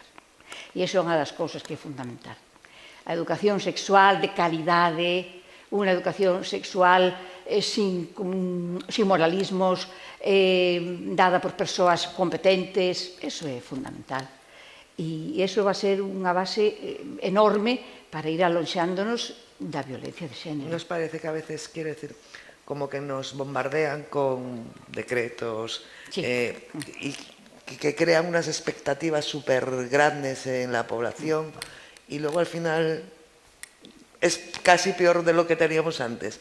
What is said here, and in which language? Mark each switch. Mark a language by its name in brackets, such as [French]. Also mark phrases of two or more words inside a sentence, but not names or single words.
[Galician] E iso é unha das cousas que é fundamental. A educación sexual de calidade, unha educación sexual sin moralismos, dada por persoas competentes, eso é fundamental. E iso vai ser unha base enorme para ir alonxándonos da violencia de xénero. [Spanish] Nos parece que a veces, quiero decir, como que nos bombardean con decretos y que crean unas expectativas súper grandes en la población y luego al final es casi peor de lo que teníamos antes.